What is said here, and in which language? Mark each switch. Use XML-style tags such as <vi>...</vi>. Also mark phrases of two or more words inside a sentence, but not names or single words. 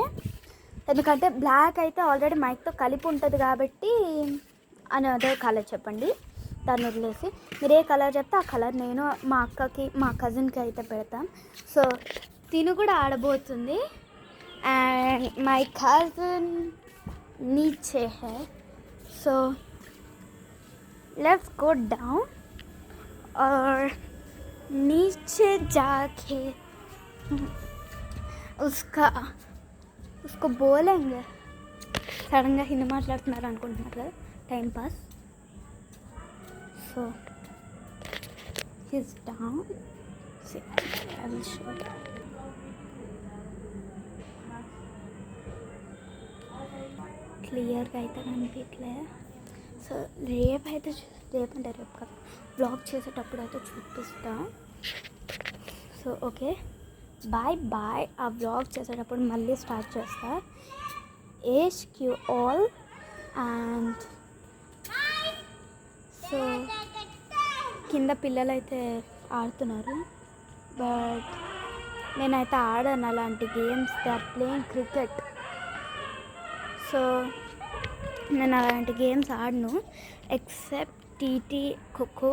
<te>ఎందుకంటే బ్లాక్ అయితే ఆల్రెడీ మైక్తో కలిపి ఉంటుంది కాబట్టి</te> <en>another color</en> <te>చెప్పండి. దాన్ని వదిలేసి మీరు ఏ కలర్ చెప్తే ఆ కలర్ నేను మా అక్కకి మా కజిన్కి అయితే పెడతాం. సో తిను కూడా ఆడబోతుంది.</te> <en>and my cousin</en> <hi>नीचे है. సో</hi> <en>let's go down</en> <hi>और नीचे जाके उसको बोलेंगे.</hi> <te>సడన్గా హిందీ మాట్లాడుతున్నారు అనుకుంటున్నారు కదా,</te> <en>time pass. So he's down. See, I will show you.</en> <te>క్లియర్గా అయితే కనిపించలే. సో రేపు కదా బ్లాగ్ చేసేటప్పుడు అయితే చూపిస్తా.</te> <en>So okay, bye.</en> <te>ఆ బ్లాగ్ చేసేటప్పుడు మళ్ళీ స్టార్ట్ చేస్తా.</te> <en>HQ all and</en> <te>సో కింద పిల్లలు అయితే ఆడుతున్నారు. బట్ నేనైతే ఆడాను అలాంటి గేమ్స్.</te> <en>They are playing cricket.</en> <te>సో నేను అలాంటి గేమ్స్ ఆడను ఎక్సెప్ట్ టీటీ, ఖోఖో.</te>